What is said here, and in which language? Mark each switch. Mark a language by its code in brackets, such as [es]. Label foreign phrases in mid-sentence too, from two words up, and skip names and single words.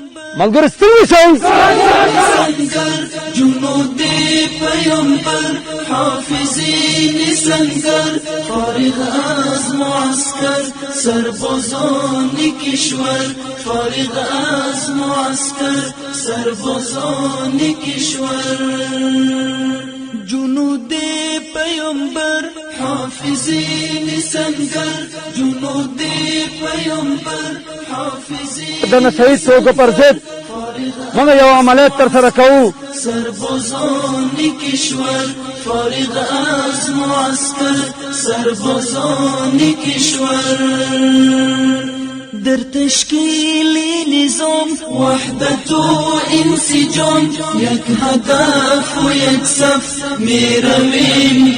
[ps] ملګر ستړي شئ [fa] سنگر جنود پیغمبر حافظین سنگر فارغ از معسکر سربازان کشور فارغ از معسکر سربازان کشور جنود پیغمبر حافظین سنگر جنود پیغمبر حافظین [ps] د نشهید توکو پر ضد موږ یو عملیات ترسره کوو [fa] سربازان کشور فارغ از معسکر سربازان کشور در تشکیل نظام وحدت و انسجام یک هدف و یک صف میرویم